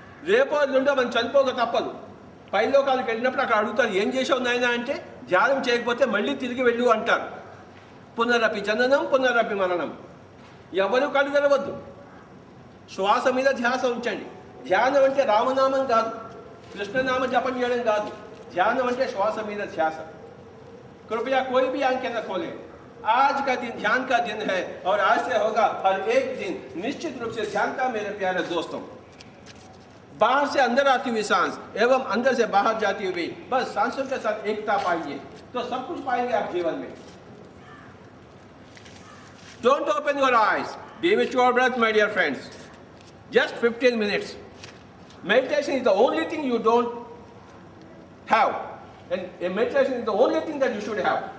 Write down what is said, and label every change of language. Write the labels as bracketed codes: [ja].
[te] రేపో నుండో మనం చనిపోక తప్పదు. పైలోకాలకు వెళ్ళినప్పుడు అక్కడ అడుగుతారు, ఏం చేసావు నాయనా అంటే, ధ్యానం చేయకపోతే మళ్ళీ తిరిగి వెళ్ళు అంటారు. పునరపి జననం పునరపి మరణం. ఎవరు కళ్ళు తెరవద్దు. శ్వాస మీద ధ్యాస ఉంచండి. ధ్యానం అంటే రామనామం కాదు, కృష్ణనామ జపం చేయడం కాదు. ధ్యానం అంటే శ్వాస మీద ధ్యాస. [hi] कृपया कोई भी आंखें न खोले. आज का दिन ध्यान का दिन है और आज से होगा हर एक दिन निश्चित रूप से ध्यान का. मेरे प्यारे दोस्तों, बाहर से अंदर आती हुई सांस एवं अंदर से बाहर जाती हुई बस सांसों के साथ एकता पाइए तो सब कुछ पाएंगे आप जीवन में. [en] Don't open your eyes. Be with your breath, my dear friends. Just 15 minutes. Meditation is the only thing you don't have. And meditation is the only thing that you should have.